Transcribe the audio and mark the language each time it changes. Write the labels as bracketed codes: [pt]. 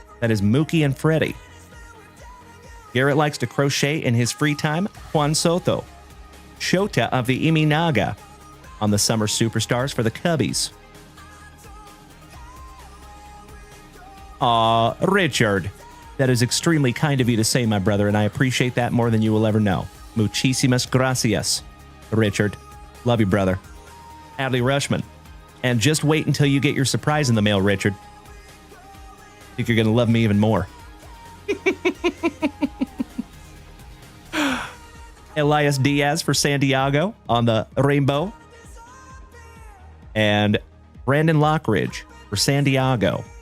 [en] That is Mookie and Freddie. Garrett likes to crochet in his free time. Juan Soto. Shota of the Iminaga on the Summer Superstars for the Cubbies. Richard. That is extremely kind of you to say, my brother, and I appreciate that more than you will ever know. [es] Muchísimas gracias, Richard. [en] Love you, brother. Adley Rushman. And just wait until you get your surprise in the mail, Richard. I think you're going to love me even more. Elias Diaz for San Diego on the Rainbow. And Brandon Lockridge for San Diego.